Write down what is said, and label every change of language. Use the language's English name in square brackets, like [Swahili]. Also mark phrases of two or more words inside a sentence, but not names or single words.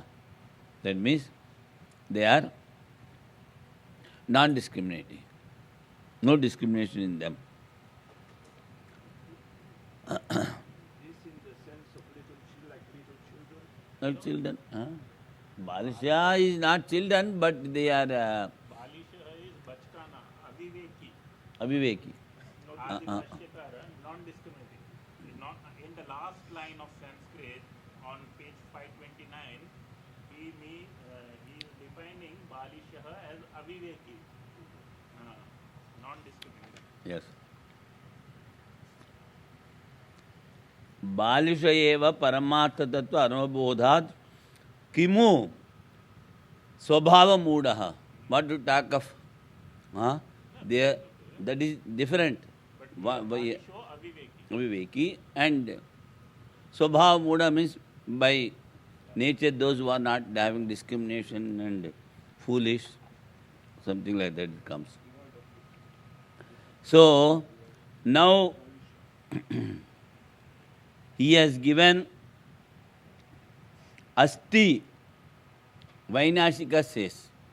[English] That means they are non-discriminating. No discrimination in them. This in the sense of like little children? Not children. Balisha is not children, but they are Balisha is [Hindi] बचकाना, अविवेकी. [English] Aviveki. Adi Bhashyakara, non-discriminating. In the last line of Sanskrit, on page 529, he is defining Balisha as aviveki, non-discriminating. Yes. [Sanskrit] बालिश एव परमात्म तत्त्व अनुबोधात् किमु स्वभाव मूढाः. [English] What to talk of? That is different. But [Sanskrit] बालिशो अविवेकी. [English] Aviveki, and [Sanskrit] स्वभाव मूढ [English] means by nature those who are not having discrimination and foolish, something like that it comes. So, now he has given Asti, Vainashika says.